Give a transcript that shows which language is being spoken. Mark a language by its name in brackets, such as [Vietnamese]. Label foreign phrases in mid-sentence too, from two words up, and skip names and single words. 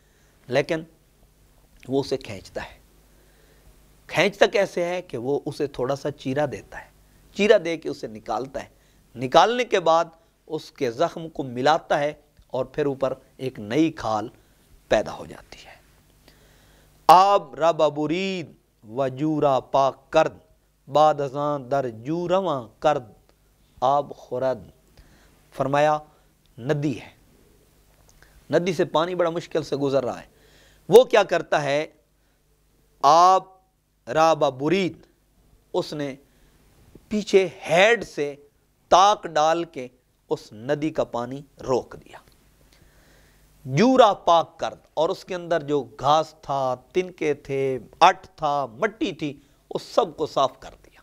[Urdu] لیکن وہ اسے کھینچتا ہے. کھینچتا کیسے ہے کہ وہ اسے تھوڑا سا چیرا دیتا ہے، چیرا دے کے اسے نکالتا ہے. نکالنے کے بعد اس کے زخم کو ملاتا ہے اور پھر اوپر ایک نئی کھال پیدا ہو جاتی ہے. [Persian] آب رب برید و جورا پاک کرد بعد ازاں در جورواں کرد آب خورد. [Urdu] فرمایا ندی ہے، ندی سے پانی بڑا مشکل سے گزر رہا ہے. وہ کیا کرتا ہے، [Persian] آب رابا برید، [Urdu] اس نے پیچھے ہیڈ سے تاک ڈال کے اس ندی کا پانی روک دیا. [Persian] جورا پاک کرد، [Urdu] اور اس کے اندر جو گھاس تھا، تنکے تھے، اٹ تھا، مٹی تھی، اس سب کو صاف کر دیا.